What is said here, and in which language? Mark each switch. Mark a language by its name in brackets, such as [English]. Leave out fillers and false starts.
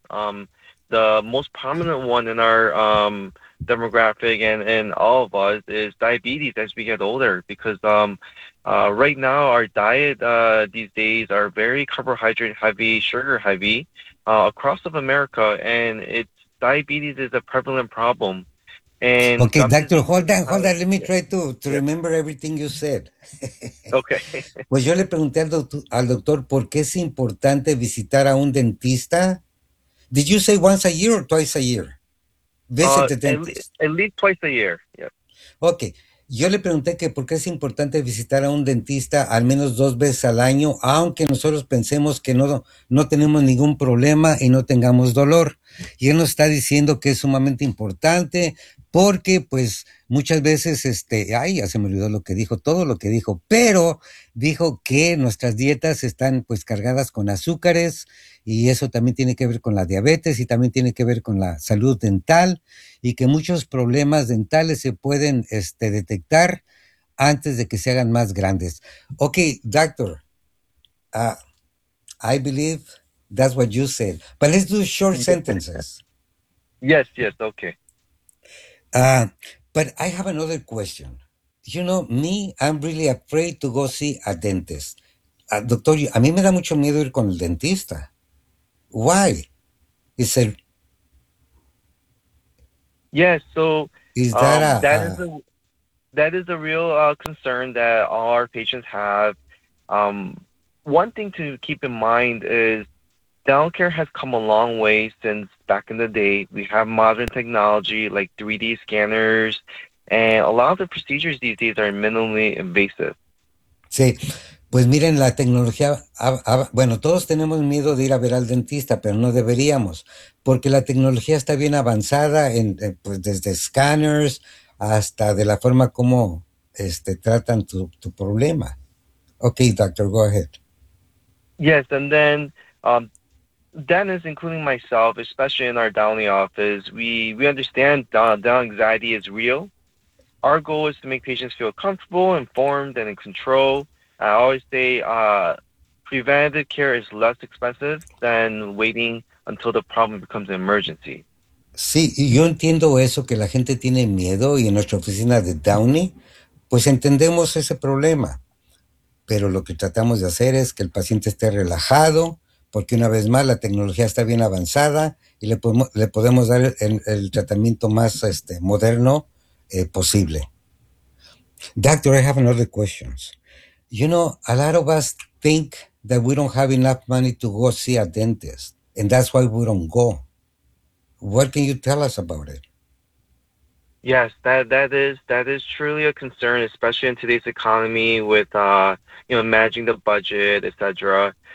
[English] The most prominent one in our demographic and in all of us is diabetes as we get older, because right now our diet these days are very carbohydrate heavy, sugar heavy across of America, and diabetes is a prevalent problem. And okay, doctor, hold on. Let me try to remember everything you said. Okay. [Spanish] Pues yo le pregunté al doctor por qué es importante visitar a un dentista. [English] Did you say once a year or twice a year? Visit the dentist. At least twice a year, yeah. Okay. [Spanish] Yo le pregunté que por qué es importante visitar a un dentista al menos dos veces al año, aunque nosotros pensemos que no tenemos ningún problema y no tengamos dolor. Y él nos está diciendo que es sumamente importante porque, pues, muchas veces, ya se me olvidó lo que dijo, todo lo que dijo, pero dijo que nuestras dietas están, pues, cargadas con azúcares, y eso también tiene que ver con la diabetes y también tiene que ver con la salud dental, y que muchos problemas dentales se pueden detectar antes de que se hagan más grandes. [English] Okay, doctor, I believe that's what you said, but let's do short sentences. Yes, okay. But I have another question. You know, me, I'm really afraid to go see a dentist. [Spanish] Doctor, a mí me da mucho miedo ir con el dentista. [English] Why? That is a real concern that all our patients have. One thing to keep in mind is Dental care has come a long way since back in the day. We have modern technology like 3D scanners, and a lot of the procedures these days are minimally invasive. [Spanish] Sí, pues miren, la tecnología, bueno, todos tenemos miedo de ir a ver al dentista, pero no deberíamos, porque la tecnología está bien avanzada, pues desde scanners hasta de la forma como tratan tu problema. [English] Okay, doctor, go ahead. Yes, and then dentists, including myself, especially in our dental office, we understand dental anxiety is real. Our goal is to make patients feel comfortable, informed, and in control. I always say preventative care is less expensive than waiting until the problem becomes an emergency. [Spanish] Sí, yo entiendo eso, que la gente tiene miedo, y en nuestra oficina de Downey, pues entendemos ese problema. Pero lo que tratamos de hacer es que el paciente esté relajado, porque una vez más la tecnología está bien avanzada y le podemos dar el tratamiento más moderno posible. [English] Doctor, I have another question. You know, a lot of us think that we don't have enough money to go see a dentist, and that's why we don't go. What can you tell us about it? Yes, that is truly a concern, especially in today's economy with managing the budget, etc.